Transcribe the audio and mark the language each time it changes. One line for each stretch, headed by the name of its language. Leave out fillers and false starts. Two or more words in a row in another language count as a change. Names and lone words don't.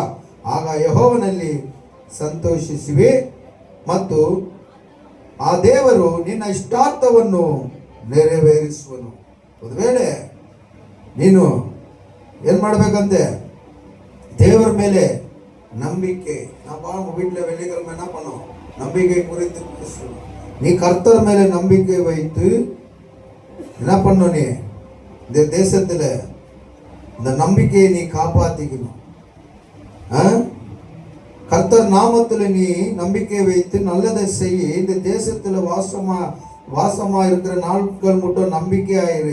Kannada: ಆಗ ಯೆಹೋವನಲ್ಲಿ ಸಂತೋಷಿಸುವೆ ಮತ್ತು ಆ ದೇವರು ನಿನ್ನ ಇಷ್ಟಾರ್ಥವನ್ನು ನೆರವೇರಿಸುವನು. ಒಂದು ವೇಳೆ ನೀನು ಏನ್ ಮಾಡ್ಬೇಕಂತೆ, ದೇವರ ಮೇಲೆ ನಂಬಿಕೆ,
Tamil: வீட்டில் வெள்ளிக்கிழமை என்ன பண்ணோம், நம்பிக்கை குறித்து பேசணும். நீ கர்த்தர் மேல நம்பிக்கை வைத்து என்ன பண்ணணும், நீ இந்த தேசத்துல இந்த நம்பிக்கையை நீ காப்பாத்திக்கணும். கர்த்தர் நாமத்துல நீ நம்பிக்கை வைத்து நல்லதை செய்ய, இந்த தேசத்துல வாசமா இருக்கிற நாட்கள் மட்டும் நம்பிக்கையாயிரு.